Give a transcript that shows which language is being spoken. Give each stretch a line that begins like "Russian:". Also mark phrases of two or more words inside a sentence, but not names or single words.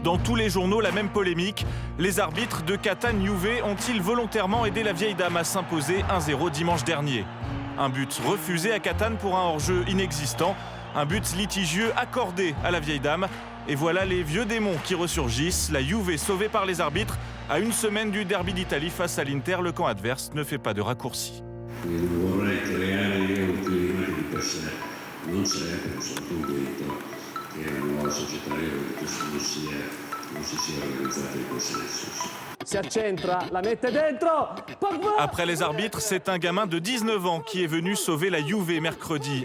French: Dans tous les journaux, la même polémique. Les arbitres de Catane-Juve ont-ils volontairement aidé la vieille dame à s'imposer 1-0 dimanche dernier? Un but refusé à Catane pour un hors-jeu inexistant. Un but litigieux accordé à la vieille dame. Et voilà les vieux démons qui ressurgissent. La Juve sauvée par les arbitres. À une semaine du derby d'Italie face à l'Inter, le camp adverse ne fait pas de raccourci.
Italian: Non serve, sono convinto che la nuova società non si sia organizzata in questo senso. Si accentra, la mette dentro.
French: Après les arbitres, c'est un gamin de 19 ans qui est venu sauver la Juve mercredi.